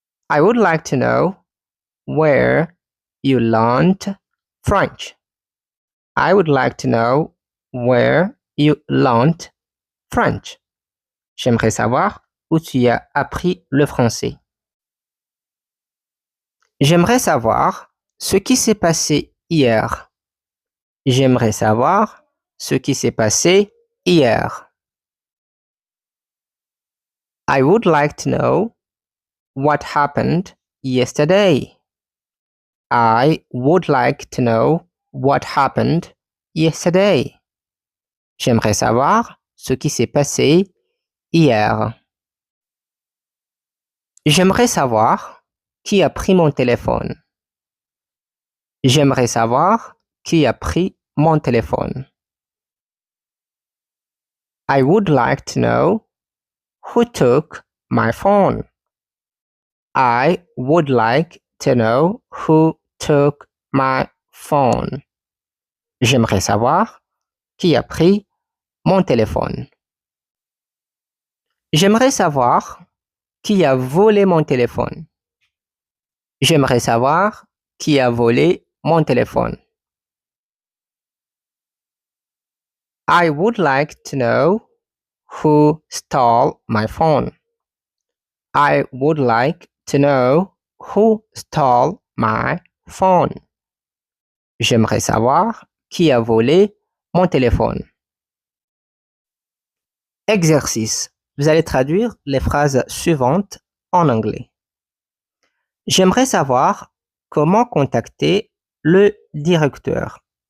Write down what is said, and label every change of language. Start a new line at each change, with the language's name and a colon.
English: I would like to know where you learned French. I would like to know where you learned French.
French: J'aimerais savoir où tu as appris le français. J'aimerais savoir ce qui s'est passé hier. J'aimerais savoir ce qui s'est passé hier.
English: I would like to know what happened yesterday. I would like to know what happened yesterday.
French: J'aimerais savoir ce qui s'est passé hier. J'aimerais savoir qui a pris mon téléphone. J'aimerais savoir qui a pris mon téléphone.
English: I would like to know who took my phone. I would like to know who took my phone.
French: J'aimerais savoir qui a pris mon téléphone. J'aimerais savoir qui a volé mon téléphone. J'aimerais savoir qui a volé mon téléphone.
English: I would like to know who stole my phone. I would like to know who stole my phone.
French: J'aimerais savoir qui a volé mon téléphone. Exercice. Vous allez traduire les phrases suivantes en anglais. J'aimerais savoir comment contacter le directeur.